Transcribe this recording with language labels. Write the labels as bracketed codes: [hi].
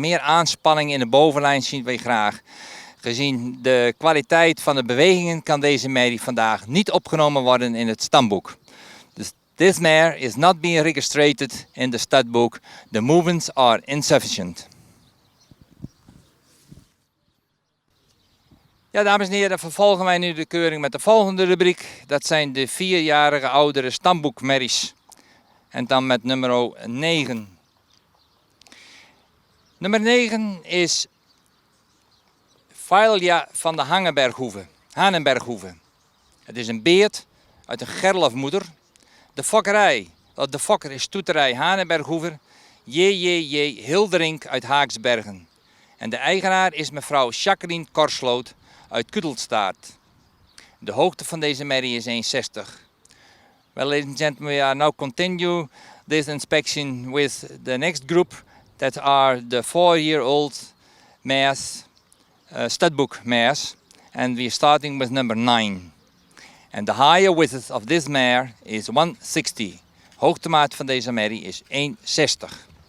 [nl] Meer aanspanning in de bovenlijn zien wij graag. Gezien de kwaliteit van de bewegingen kan deze merrie vandaag niet opgenomen worden in het stamboek. [en] Dus this mare is not being registered in the stud book. The movements are insufficient. [nl] Ja, dames en heren, dan vervolgen wij nu de keuring met de volgende rubriek. Dat zijn de 4-jarige oudere stamboekmerries. En dan met nummer 9. Nummer 9 is Failja van de Hanenberghoeve. Het is een beert uit een gerlofmoeder. De fokkerij, de fokker is stoeterij Hanenberghoeve. J.J.J. Hilderink uit Haaksbergen. En de eigenaar is mevrouw Jacqueline Korsloot uit Kudelstaart. De hoogte van deze merrie is 1,60. [en] Well, ladies and gentlemen, we are now continue this inspection with the next group that are the 4-year-old mares, studbook mares, and we are starting with number 9. And the higher width of this mare is 160. [nl] Hoogtemaat van deze merrie is 1,60.